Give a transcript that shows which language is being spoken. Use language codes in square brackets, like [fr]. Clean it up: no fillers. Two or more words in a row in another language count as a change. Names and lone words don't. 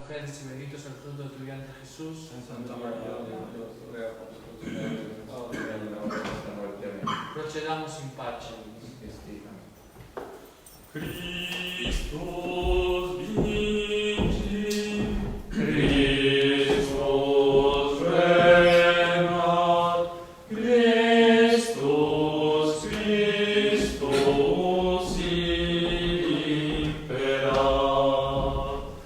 [es] mujeres y bendito es el fruto de tu vientre, Jesús. Santa María, Dios, ruega por nosotros, ahora y en la hora de nuestra muerte. Amén. [la] Procedamos in pace. Christus vinci, Christus regnat, Christus imperat.